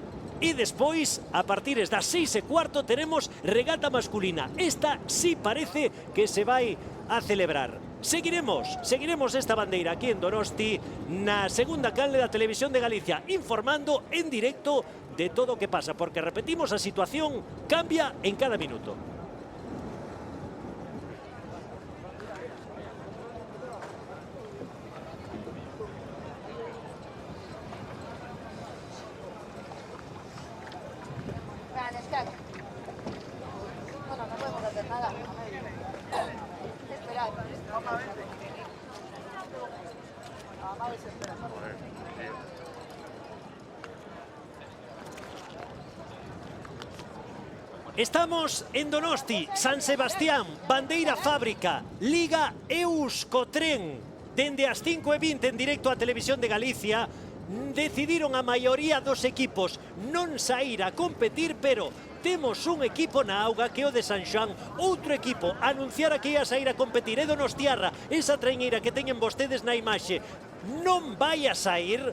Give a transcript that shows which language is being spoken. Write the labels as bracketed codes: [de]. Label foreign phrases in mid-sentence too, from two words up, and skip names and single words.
[gl] E despois, a partires das 6:15, teremos regata masculina. Esta sí parece que se vai a celebrar. Seguiremos esta bandeira aquí en Donosti, na segunda canle da Televisión de Galicia, informando en directo de todo o que pasa, porque repetimos, a situación cambia en cada minuto. [es] Bueno, no podemos hacer nada. Esperad. Vamos a ver. Vamos a ver si esperan. Estamos en Donosti, [gl] San Sebastián, bandeira fábrica, Liga Euskotren. Dende as 5:20 en directo á Televisión de Galicia, decidiron a maioría dos equipos non sair a competir, pero temos un equipo na auga que é o de San Xoán, outro equipo anunciara que ia sair a competir, é Donostiarra, esa traiñeira que teñen vostedes na imaxe non vai a sair.